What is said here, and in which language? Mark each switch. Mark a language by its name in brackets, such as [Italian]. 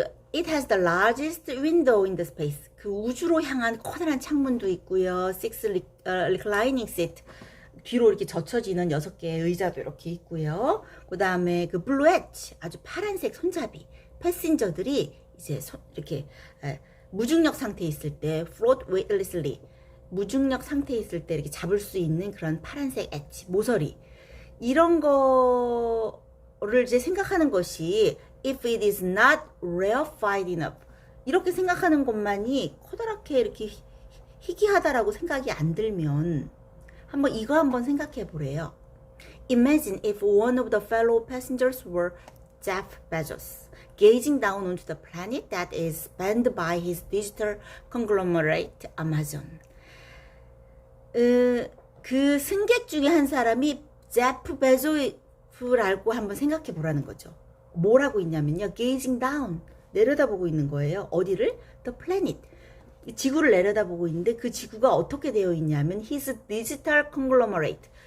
[English] It has the largest window in the space. [Korean] 그 우주로 향한 커다란 창문도 있고요. [English] Reclining seat. [Korean] 뒤로 이렇게 젖혀지는 6개의 의자도 이렇게 있고요. 그 다음에 그 블루 엣지, 아주 파란색 손잡이. 패신저들이 이제 이렇게 무중력 상태에 있을 때 [English] float weightlessly. [Korean] 무중력 상태에 있을 때 이렇게 잡을 수 있는 그런 파란색 엣지, 모서리. 이런 거를 이제 생각하는 것이 [English] if it is not rarefied enough [Korean] 이렇게 생각하는 것만이 커다랗게 이렇게 희귀하다라고 생각이 안 들면 한번 이거 한번 생각해 보래요. [English] Imagine if one of the fellow passengers were Jeff Bezos, gazing down onto the planet that is spanned by his digital conglomerate Amazon. [Korean] 그 승객 중에 한 사람이 제프 베조스라고 한번 생각해 보라는 거죠. 뭘 하고 있냐면요. [English] gazing down. [Korean] 내려다보고 있는 거예요. 어디를? [English] The planet. [Korean] 지구를 내려다보고 있는데 그 지구가 어떻게 되어 있냐면 [English] his digital conglomerate.